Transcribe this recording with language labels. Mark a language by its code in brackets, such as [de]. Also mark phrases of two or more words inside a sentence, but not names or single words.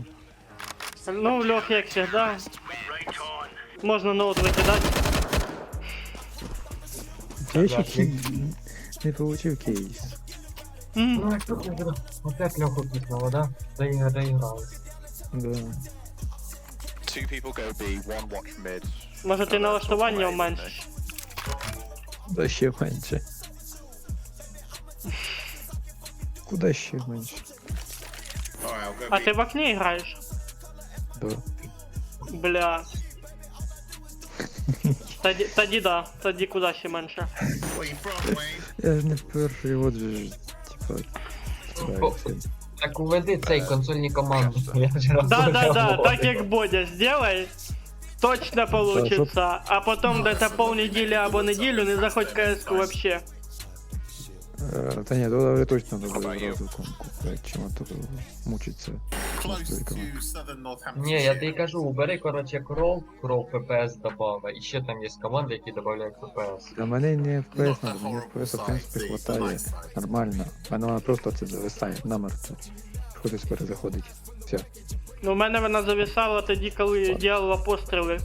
[uk] Ну, Лех, як всегда. Можна ноут викидати. Я ще не получив кейс. Ну, а що ти зробив? Опять Льоху пікнуло, да? Доіграли. [ru] Да. [en] Two people go B, one watch mid. [uk] Може ти налаштування уменшиш? Да ще менше. Куда ще менше? [en] Alright, I'll go А B. [uk] ти в окні граєш? [ru] Да. Бля. [uk] Тоді да, тоді куди ще менше. [en] Where you from, Wayne? [uk] Я ж не перший, от же ж, типа. стараюся. Так уведи цей консольні команди. Я вже раз [ru] Да, уже так як Бодя сделай. Точно получится. [uk] А потом десь полнеділі або неділю не заходь в КС-ку вообще. Та ні, то вже точно не буде зразу комку, блядь, чим тут мучиться. [en] Close to southern Northamptonshire. [uk] Ні, я тобі кажу, убери, короче, кров ППС добавив, і ще там є команди, які додають ППС. Для мене не FPS надо, мені FPS в принципі хватає. Нормально. У мене вона просто це зависає, намертво. Хтось перезаходить. Все. Ну, у мене вона зависала тоді, коли діяла постріли.